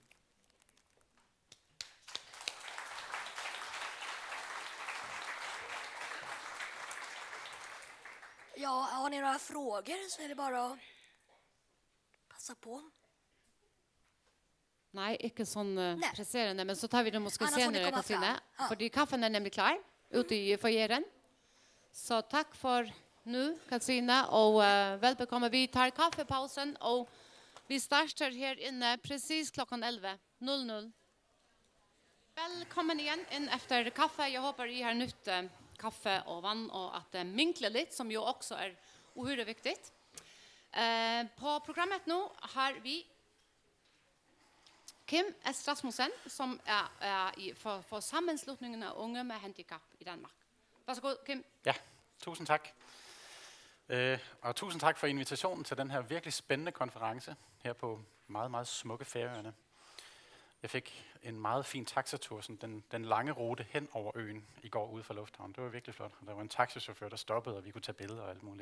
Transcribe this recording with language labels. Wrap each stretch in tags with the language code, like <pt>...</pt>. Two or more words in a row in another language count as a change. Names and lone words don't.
<sv>Ja, har ni några frågor så är det bara att passa på. Nej, inte sån presserande, men så tar vi det måske Annars får ni senare, komma Katrine. fram. Ja. Fordi kaffen är nämligen klar ute i foajeren. Så tack för nu, Katrine, och välbekomme. Vi tar kaffepausen och vi startar här inne precis klockan 11:00. Välkommen igen in efter kaffe. Jag hoppas I har nytt kaffe och vatten och att det minklar lite, som ju också är ohyggligt viktigt. På programmet nu har vi Kim S. Rasmussen, som är för sammanslutningen av unga med handikapp i Danmark. Varsågod, Kim.</sv> <da>Ja, tusind tak. Og tusind tak for invitationen til den her virkelig spændende konference her på meget, meget smukke Færøerne. Jeg fik en meget fin taxatur, sådan den lange rute hen over øen i går ude fra lufthavnen. Det var virkelig flot. Der var en taxichauffør, der stoppede, og vi kunne tage billeder og alt muligt.</da>